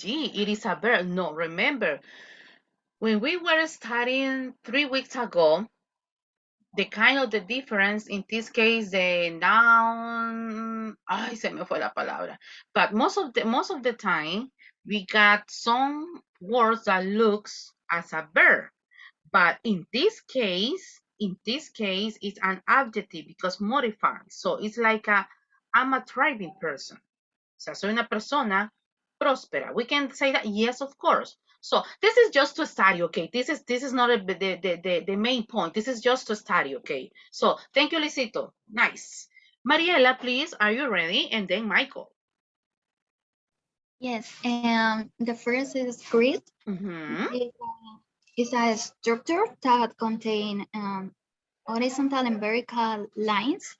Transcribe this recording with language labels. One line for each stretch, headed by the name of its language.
English: It is a verb. No, remember, when we were studying 3 weeks ago, the kind of the difference in this case, the noun,
Spanish: ay, se me fue la palabra.
English: But most of the time, we got some words that looks as a verb. But in this case, it's an adjective because modified. So it's like I'm a thriving person.
Spanish: O sea, soy una persona próspera.
English: We can say that, yes, of course. So this is just to study, okay? This is not the main point. This is just to study, okay? So thank you, Lisito. Nice. Mariela, please, are you ready? And then Michael. Yes, and the first is grid. It's a structure that contains horizontal and vertical lines.